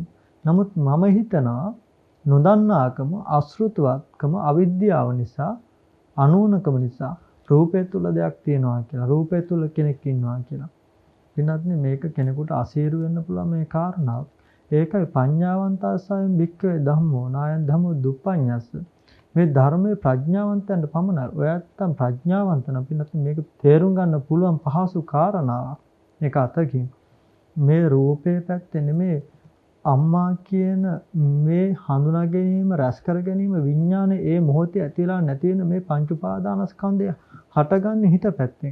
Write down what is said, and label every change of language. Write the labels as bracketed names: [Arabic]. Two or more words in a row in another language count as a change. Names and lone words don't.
[Sinhala] නමුත් මම හිතනවා නොදන්නාකම, අශෘතවත්කම, අවිද්‍යාව නිසා, අනුවණකම නිසා රූපය තුල දෙයක් තියෙනවා කියලා, රූපය තුල කෙනෙක් ඉන්නවා කියලා. පින්වත් මේක කෙනෙකුට අසීරු වෙන්න පුළුවන් මේ කාරණාව. [Pali] ඒකයි පඤ්ඤාවන්තස්සයෙන් භික්ඛවේ ධම්මෝ නායන් ධම්මෝ දුප්පඤ්ඤස්ස. [Sinhala] මේ ධර්මයේ ප්‍රඥාවන්තයන්ට පමණයි. ඔයත්තම් ප්‍රඥාවන්ත නම් පින්නත් මේක තේරුම් ගන්න පුළුවන් පහසු කාරණාවක්. මේක අතකින් මේ රූපේ පැත්තේ නෙමේ අම්මා කියන මේ හඳුනා ගැනීම රැස් කර ගැනීම විඥානේ ඒ මොහොතේ ඇතිලා නැති වෙන මේ පංච උපාදානස්කන්ධය හටගන්නේ හිත පැත්තෙන්.